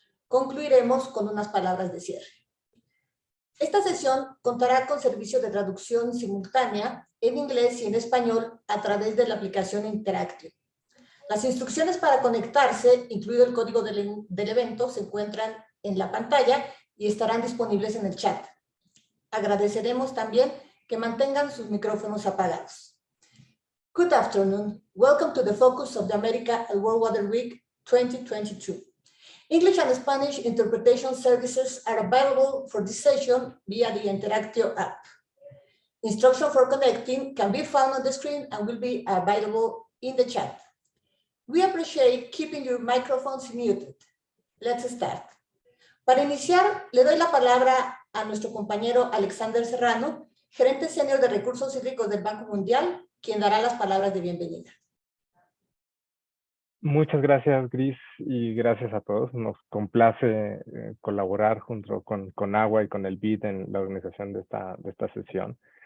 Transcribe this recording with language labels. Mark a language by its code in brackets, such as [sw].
[es] Concluiremos con unas palabras de cierre. Esta sesión contará con servicio de traducción simultánea en inglés y en español a través de la aplicación Interactive. Las instrucciones para conectarse, incluido el código del evento, se encuentran en la pantalla y estarán disponibles en el chat. Agradeceremos también que mantengan sus micrófonos apagados. [en] Good afternoon. Welcome to the focus of the America and World Water Week 2022. English and Spanish interpretation services are available for this session via the Interactive app. Instruction for connecting can be found on the screen and will be available in the chat. We appreciate keeping your microphones muted. Let's start. [es] Para iniciar, le doy la palabra a nuestro compañero Alexander Serrano, gerente senior de recursos hídricos del Banco Mundial, quien dará las palabras de bienvenida. Muchas gracias, Gris, y gracias a todos. Nos complace colaborar junto con Agua y con el BID en la organización de esta sesión.